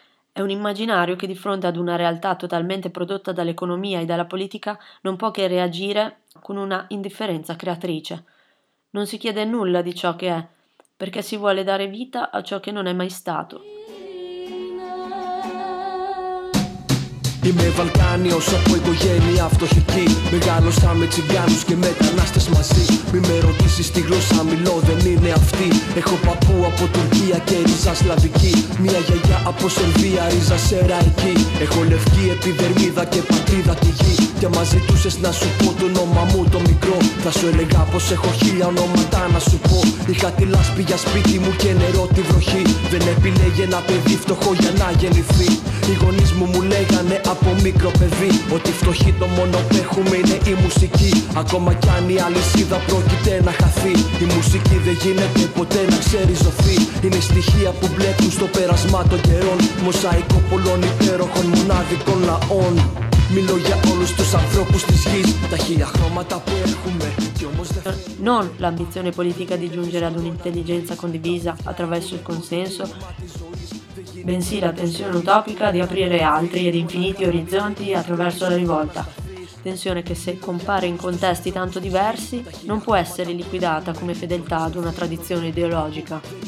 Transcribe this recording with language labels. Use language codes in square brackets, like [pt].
[it] È un immaginario che di fronte ad una realtà totalmente prodotta dall'economia e dalla politica non può che reagire con una indifferenza creatrice. Non si chiede nulla di ciò che è, perché si vuole dare vita a ciò che non è mai stato. [el] Είμαι Βαλκάνια, όσο από οικογένεια φτωχική. Μεγάλωσα με τσιγκάνους και μετανάστες μαζί. Μη με ρωτήσεις τι γλώσσα μιλώ, δεν είναι αυτή. Έχω παππού από Τουρκία και ρίζα σλαβική. Μια γιαγιά από Σερβία, ρίζα σεραϊκή. Έχω λευκή επιδερμίδα και πατρίδα τη γη. Και μαζί τους έτσι να σου πω το όνομα μου το μικρό. Θα σου έλεγα πως έχω χίλια ονόματα να σου πω. Είχα τη λάσπη για σπίτι μου και νερό τη βροχή. Δεν επιλέγει ένα παιδί φτωχό για να γεννηθεί. Οι γονείς μου μου λέγανε από μικρό παιδί ότι φτωχή το μόνο που έχουμε είναι η μουσική. Ακόμα κι αν η αλυσίδα πρόκειται να χαθεί, η μουσική δεν γίνεται ποτέ να ξέρει ζωθεί. Είναι στοιχεία που μπλέκουν στο πέρασμα των καιρών, μοσαϊκό πολλών υπέροχων μονάδικων λαών. Μιλώ για όλους τους ανθρώπους της γης, τα χίλια χρώματα που έχουμε. [it] Non l'ambizione politica di giungere ad un'intelligenza condivisa attraverso il consenso, bensì la tensione utopica di aprire altri ed infiniti orizzonti attraverso la rivolta. Tensione che, se compare in contesti tanto diversi, non può essere liquidata come fedeltà ad una tradizione ideologica.